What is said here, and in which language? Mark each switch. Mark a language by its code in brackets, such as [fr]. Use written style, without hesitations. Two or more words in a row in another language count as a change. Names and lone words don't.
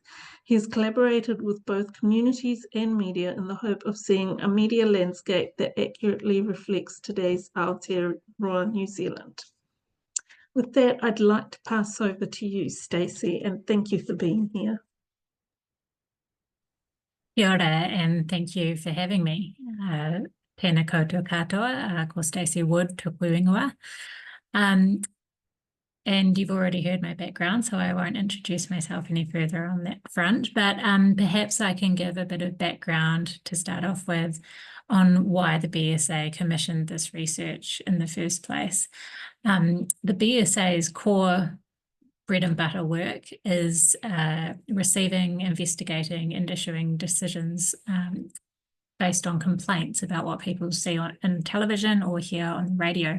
[en] He has collaborated with both communities and media in the hope of seeing a media landscape that accurately reflects today's Aotearoa New Zealand. With that, I'd like to pass over to you, Stacey, and thank you for being here. [mi] Kia ora, [en] and thank you for having me. [mi] Tēnā koutou katoa, ko Stacey Wood, tuku ingoa. [en] And you've already heard my background, so I won't introduce myself any further on that front, but perhaps I can give a bit of background to start off with on why the BSA commissioned this research in the first place. The BSA's core bread and butter work is receiving, investigating and issuing decisions based on complaints about what people see in television or hear on the radio.